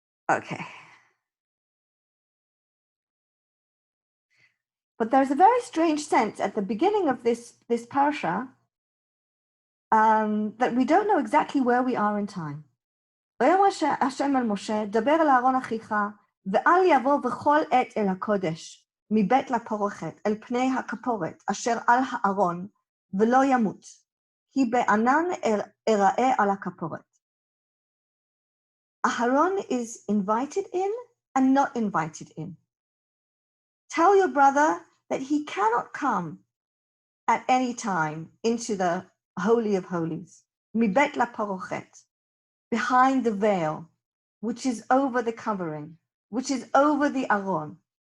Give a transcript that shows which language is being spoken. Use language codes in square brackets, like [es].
[en] Okay. But there's a very strange sense at the beginning of this parasha that we don't know exactly where we are in time. [he] ויאמר השם אל משה, דבר אל אהרון אחיך, ואל יבוא בכל עת אל הקודש, מבית לפרוכת, אל פני הכפורת, אשר על הארון, ולא ימות, כי בענן אראה על הכפורת. [en] Aharon is invited in and not invited in. Tell your brother that he cannot come at any time into the Holy of Holies, מבית לפרוכת, behind the veil, which is over the covering, which is over the aron.